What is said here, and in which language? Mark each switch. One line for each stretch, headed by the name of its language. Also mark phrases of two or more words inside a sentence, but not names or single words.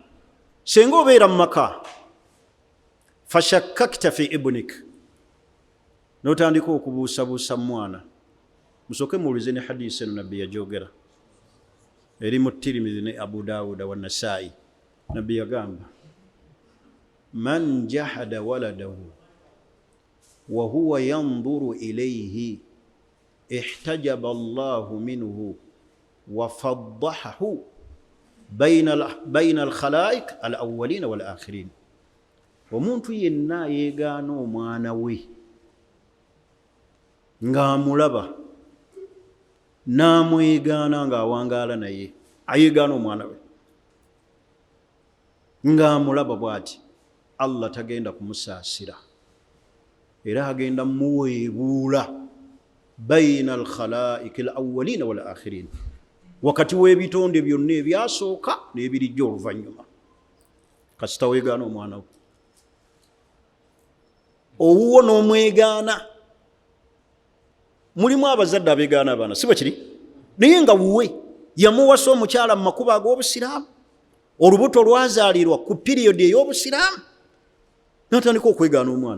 Ganda: Senga obeera mu maka
Arabic: فشككت في ابنك,
Ganda: n'otandika okubuusabuusa mwana, musooke muwulize ne hadisi eno nabbi yajogera eri mu Tirmidhi ne Abu Dawuda wa Nasai. Nabbi yagamba
Arabic: من جحد ولده وهو ينظر إليه احتجب الله منه وفضحه بين الخلائق الأولين والآخرين.
Ganda: Omuntu yenna yeegaana omwana we ng'amulaba n'amwegaana ng'awangaala naye, ayeegaana omwana we ng'amulaba bw'ati, Allah tagenda kumusaasira era agenda muweebuula
Arabic: بين الخلائق الأولين والآخرين,
Ganda: wakati w'ebitonde byonna ebyasooka n'ebirijja oluvannyuma. Kasita weegaana omwana we, owuwo n'omwegaana. Mulimu abazadde abeegaana abaana, si bwe kiri? Naye nga wuwe yamuwasa omukyala mu makubo ag'obusiraamu, olubuto lwazaalirwa ku piriyodi ey'obusiraamu, n'atandika okwegaana omwana.